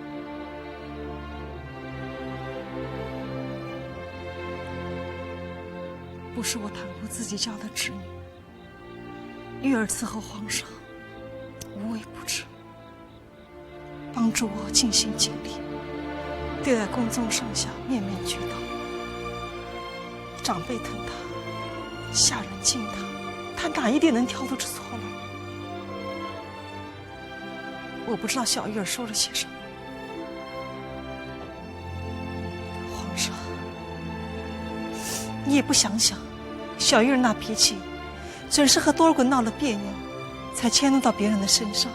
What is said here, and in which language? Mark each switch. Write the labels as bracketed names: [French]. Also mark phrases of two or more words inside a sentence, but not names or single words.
[Chinese] 不是我袒護自己家的侄女，玉兒伺候皇上，無微不至。幫助我盡心盡力，對待宮中上下面面俱到，長輩疼他，下人敬他，他哪一點能挑得出錯來？我不知道小玉兒說了些什麼。皇上，你也不想想，小玉兒那脾氣，準是和多爾衮鬧了別扭，才遷怒到別人的身上。